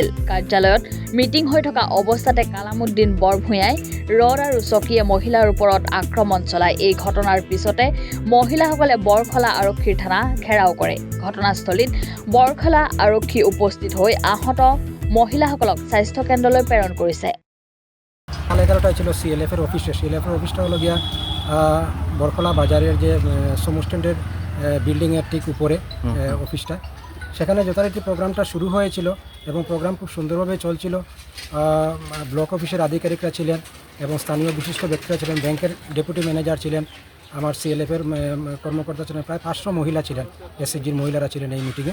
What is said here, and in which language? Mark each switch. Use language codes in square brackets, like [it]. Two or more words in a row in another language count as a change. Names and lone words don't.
[as] কাৰ্যালয়ত মিটিং হৈ থকা অৱস্থাতে কালামুদ্দিন বৰভূঞাই ৰড আৰু চকীয়ে মহিলাৰ ওপৰত আক্ৰমণ চলায়। এই ঘটনাৰ পিছতে মহিলাসকলে বৰখলা আৰক্ষীৰ থানা ঘেৰাও কৰে। ঘটনাস্থলীত বৰখলা আৰক্ষী উপস্থিত হৈ আহত মহিলাসকলক স্বাস্থ্য কেন্দ্ৰলৈ প্ৰেৰণ কৰিছে। [bn] 11টায় ছিল সিএলএফের অফিসে। সিএলএফের অফিসটা হলো গিয়া বরখলা বাজারের যে সমু স্ট্যান্ডের বিল্ডিংয়ের ঠিক উপরে অফিসটা। সেখানে যথারীতি প্রোগ্রামটা শুরু হয়েছিল এবং প্রোগ্রাম খুব সুন্দরভাবে চলছিল। ব্লক অফিসের আধিকারিকরা ছিলেন এবং স্থানীয় বিশিষ্ট ব্যক্তিরা ছিলেন, ব্যাংকের [en] deputy manager [bn] ছিলেন, আমার সিএলএফের কর্মকর্তা ছিলেন, প্রায় 500 মহিলা ছিলেন, এসএসজির মহিলারা ছিলেন এই মিটিংয়ে।